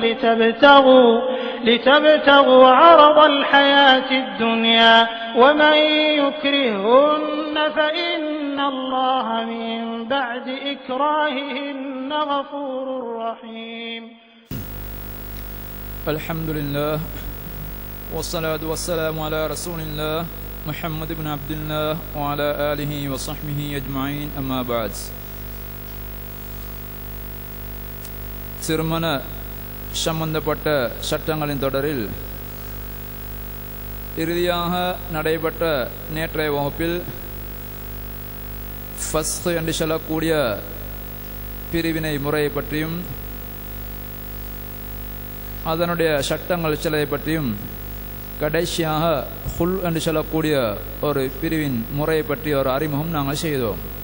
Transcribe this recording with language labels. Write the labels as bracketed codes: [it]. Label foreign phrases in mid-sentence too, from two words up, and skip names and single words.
[ar] لتبتغوا عرض الحياة الدنيا ومن يكرهن فإن الله من بعد إكراههن غفور رحيم. الحمد لله والصلاة والسلام على رسول الله محمد بن عبد الله وعلى آله وصحبه أجمعين أما بعد. [ta] திருமண சம்பந்தப்பட்ட சட்டங்களின் தொடரில் இறுதியாக நடைபெற்ற நேற்றைய வகுப்பில் ஃபஸ்க் என்று சொல்லக்கூடிய பிரிவினை முறையை பற்றியும் அதனுடைய சட்டங்கள் சிலதை பற்றியும் கடைசியாக ஹுல் என்று சொல்லக்கூடிய ஒரு பிரிவின் முறையை பற்றி ஒரு அறிமுகம் நாங்கள் செய்தோம்.